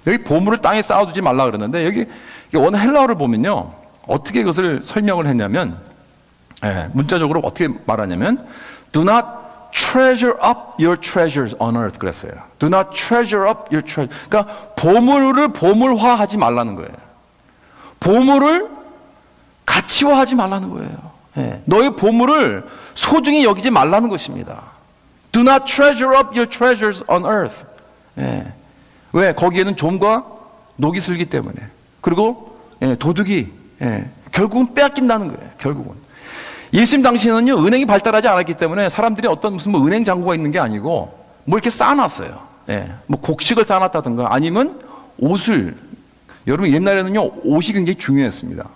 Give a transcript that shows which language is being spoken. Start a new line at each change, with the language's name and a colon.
Korean: 여기 보물을 땅에 쌓아두지 말라 그랬는데 여기 원 헬라어를 보면요, 어떻게 그것을 설명을 했냐면 문자적으로 어떻게 말하냐면
English: Do not treasure up your treasures on earth
Korean: 그랬어요.
English: Do not treasure up your treasures.
Korean: 그러니까 보물을 보물화하지 말라는 거예요. 보물을 가치화하지 말라는 거예요. 너의 보물을 소중히 여기지 말라는 것입니다.
English: Do not treasure up your treasures on earth.
Korean: 왜? 거기에는 좀과 녹이 슬기 때문에. 그리고 도둑이 결국은 빼앗긴다는 거예요. 결국은. 예수님 당시에는요, 은행이 발달하지 않았기 때문에 사람들이 어떤 무슨 뭐 은행 잔고가 있는 게 아니고 뭐 이렇게 쌓아놨어요. 뭐 곡식을 쌓아놨다든가 아니면 옷을. 여러분 옛날에는요, 옷이 굉장히 중요했습니다.